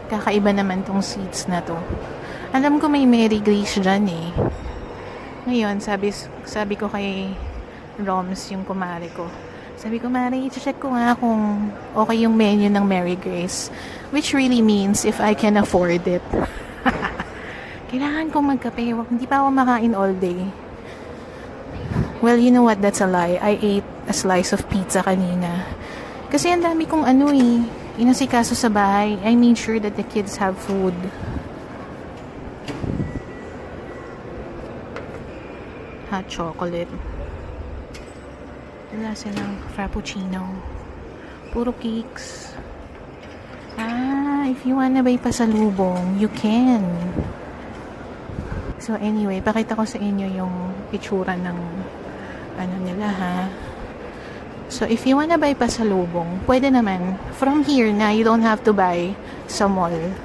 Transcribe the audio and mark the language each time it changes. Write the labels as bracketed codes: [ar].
[tl] Kakaiba naman tong seats na to. Alam ko may Mary Grace dyan eh. Ngayon, sabi ko kay Roms, yung kumare ko, sabi ko, Mari, i-check ko nga kung okay yung menu ng Mary Grace. [en] Which really means if I can afford it. [tl] Kailangan kong magkape. Hindi pa ako makain [en] all day. Well, you know what? That's a lie. I ate a slice of pizza [tl] kanina. Kasi ang dami kong inasikaso sa bahay. [en] I made sure that the kids have food. Hot chocolate. [tl] Wala silang frappuccino. Puro cakes. [en] If you wanna buy pasalubong, you can. [tl] So anyway, pakita ko sa inyo yung itsura ng nila ha. [en] So if you wanna buy pasalubong, [tl] pwede naman. [en] From here na, you don't have to buy sa mall.